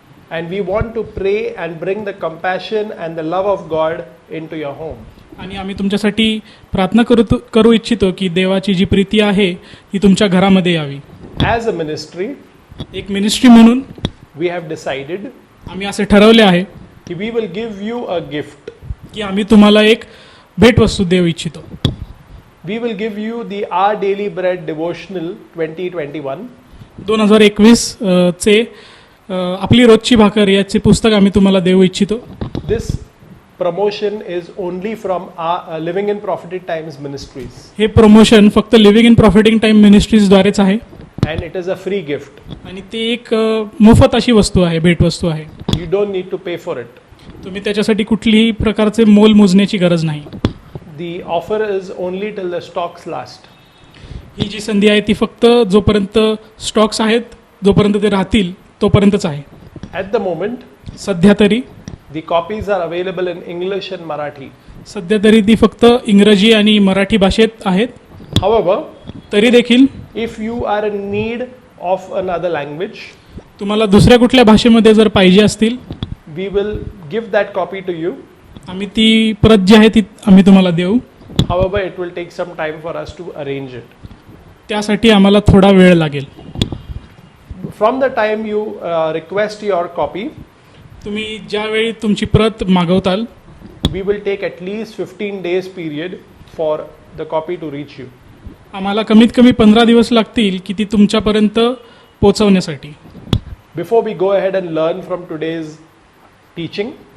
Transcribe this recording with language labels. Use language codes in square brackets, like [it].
[en] And we want to pray and bring the compassion and the love of God into your home. [mr] आणि आम्ही तुमच्यासाठी प्रार्थना करू इच्छितो की देवाची जी प्रीती आहे ती तुमच्या घरामध्ये यावी. [en] As a ministry, [mr] एक मिनिस्ट्री म्हणून [en] we have decided [mr] आम्ही असे ठरवले आहे [en] that we will give you a gift. [mr] की आम्ही तुम्हाला एक भेटवस्तू देऊ इच्छितो. [en] We will give you the Our Daily Bread Devotional 2021. [mr] 2021 चे आपली रोजची भाकर याचे पुस्तक आम्ही तुम्हाला देऊ इच्छितो. [en] This promotion is only from our Living in Prophetic Times Ministries, [mr] हे प्रमोशन फक्त लिव्हिंग इन प्रॉफिटिंग टाइम मिनिस्ट्रीजद्वारेच आहे [en] and it is a free gift. [mr] आणि ती एक मोफत अशी वस्तू आहे, भेटवस्तू आहे. [en] You don't need to pay for it. [mr] तुम्ही त्याच्यासाठी कुठलीही प्रकारचे मोल मोजण्याची गरज नाही. [en] The offer is only till the stocks last. [mr] ही जी संधी आहे ती फक्त जोपर्यंत स्टॉक्स आहेत जोपर्यंत ते राहतील तोपर्यंतच आहे. [en] At the moment, [mr] सध्या तरी [en] the copies are available in English and Marathi. [mr] सध्या तरी ती फक्त इंग्रजी आणि मराठी भाषेत आहेत. [en] However, [mr] तरी देखील [en] if you are in need of another language, [mr] तुम्हाला दुसऱ्या कुठल्या भाषेमध्ये जर पाहिजे असतील [en] we will give that copy to you. [mr] आम्ही ती प्रत जी आहे ती आम्ही तुम्हाला देऊ. [en] However, it will take some time for us to arrange it. [mr] त्यासाठी आम्हाला थोडा वेळ लागेल. [en] From the time you request your copy, [mr] तुम्ही ज्यावेळी तुमची प्रत मागवताल [en] we will take at least 15 days period for the copy to reach you. [mr] आम्हाला कमीत कमी 15 दिवस लागतील की ती तुमच्यापर्यंत पोहोचवण्यासाठी. [en] Before we go ahead and learn from today's teaching,